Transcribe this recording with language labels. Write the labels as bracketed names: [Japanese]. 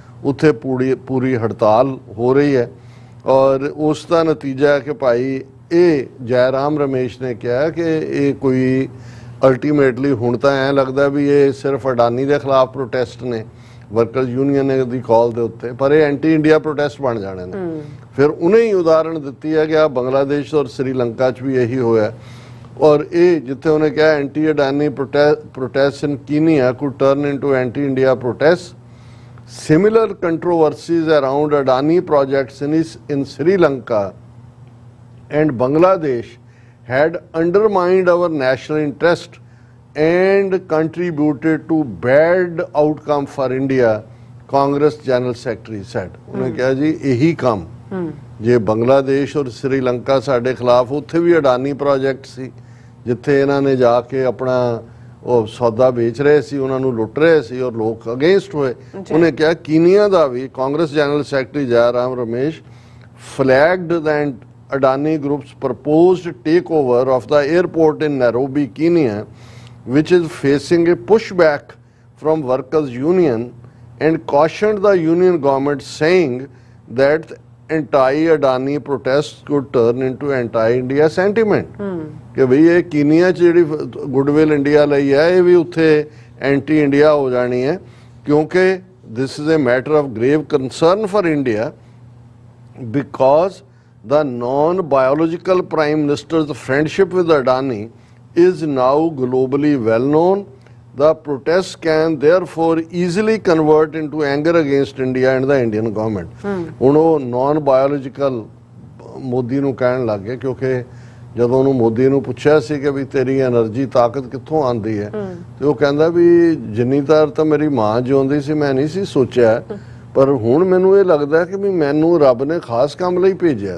[Punjabi] ਉੱਥੇ ਪੂਰੀ ਹੜਤਾਲ ਹੋ ਰਹੀ ਹੈ ਔਰ ਉਸ ਦਾ ਨਤੀਜਾ ਹੈ ਕਿ ਭਾਈ ਇਹ ਜੈ ਰਾਮ ਰਮੇਸ਼ ਨੇ ਕਿਹਾ ਕਿ ਇਹ ਕੋਈ ਅਲਟੀਮੇਟਲੀ ਹੁਣ ਤਾਂ ਐਂ ਲੱਗਦਾ ਵੀ ਇਹ ਸਿਰਫ ਅਡਾਨੀ ਦੇ ਖਿਲਾਫ ਪ੍ਰੋਟੈਸਟ ਨੇ ਵਰਕਰਸ ਯੂਨੀਅਨ ਦੀ ਕਾਲ ਦੇ ਉੱਤੇ, ਪਰ ਇਹ ਐਂਟੀ ਇੰਡੀਆ ਪ੍ਰੋਟੈਸਟ ਬਣ ਜਾਣੇ ਨੇ। ਫਿਰ ਉਹਨੇ ਹੀ ਉਦਾਹਰਣ ਦਿੱਤੀ ਹੈ ਕਿ ਆ ਬੰਗਲਾਦੇਸ਼ ਔਰ ਸ੍ਰੀਲੰਕਾ 'ਚ ਵੀ ਇਹੀ ਹੋਇਆ ਔਰ ਇਹ ਜਿੱਥੇ ਉਹਨੇ ਕਿਹਾ [English] Anti Adani protest in Kenya could turn into anti India protest. Similar controversies around Adani projects in Sri Lanka and Bangladesh had undermined our national interest and contributed to bad outcome for India, Congress General Secretary said. [Punjabi] ਉਹਨੇ ਕਿਹਾ ਜੀ ਇਹੀ ਕੰਮ ਜੇ ਬੰਗਲਾਦੇਸ਼ ਔਰ ਸ੍ਰੀਲੰਕਾ ਸਾਡੇ ਖਿਲਾਫ, ਉੱਥੇ ਵੀ ਅਡਾਨੀ ਪ੍ਰੋਜੈਕਟ ਸੀ ਜਿੱਥੇ ਇਹਨਾਂ ਨੇ ਜਾ ਕੇ ਆਪਣਾ ਉਹ ਸੌਦਾ ਵੇਚ ਰਹੇ ਸੀ, ਉਹਨਾਂ ਨੂੰ ਲੁੱਟ ਰਹੇ ਸੀ ਔਰ ਲੋਕ ਅਗੇਂਸਟ ਹੋਏ। ਉਹਨੇ ਕਿਹਾ ਕੀਨੀਆ ਦਾ ਵੀ Congress general secretary [English] Jai Ram Ramesh flagged that Adani Group's proposed takeover of the airport in Nairobi, Kenya, which is facing a pushback from workers' union and cautioned the union government, saying that anti-Adani protests could turn into anti-India sentiment. [Punjabi] ਕਿ ਭਈ ਇਹ ਕੀਨੀਆ 'ਚ ਜਿਹੜੀ goodwill India ਲਈ ਹੈ ਇਹ ਵੀ ਉੱਥੇ anti India ਹੋ ਜਾਣੀ ਹੈ, ਕਿਉਂਕਿ [English] this is a matter of grave concern for India because the non-biological Prime Minister's friendship with Adani is now globally well known. The protests can therefore easily convert into anger against India and the Indian government. [Punjabi] ਹੁਣ ਉਹ non-biological Modi ਨੂੰ ਕਹਿਣ ਲੱਗ ਗਏ, ਕਿਉਂਕਿ ਜਦੋਂ ਉਹਨੂੰ ਮੋਦੀ ਨੂੰ ਪੁੱਛਿਆ ਸੀ ਕਿ ਵੀ ਤੇਰੀ એનર્ਜੀ ਤਾਕਤ ਕਿੱਥੋਂ ਆਉਂਦੀ ਹੈ, ਤੇ ਉਹ ਕਹਿੰਦਾ ਵੀ ਜਿੰਨੀ ਤਾਂ ਮੇਰੀ ਮਾਂ ਜਿਉਂਦੀ ਸੀ ਮੈਂ ਨਹੀਂ ਸੀ ਸੋਚਿਆ, ਪਰ ਹੁਣ ਮੈਨੂੰ ਇਹ ਲੱਗਦਾ ਕਿ ਵੀ ਮੈਨੂੰ ਰੱਬ ਨੇ ਖਾਸ ਕੰਮ ਲਈ ਭੇਜਿਆ।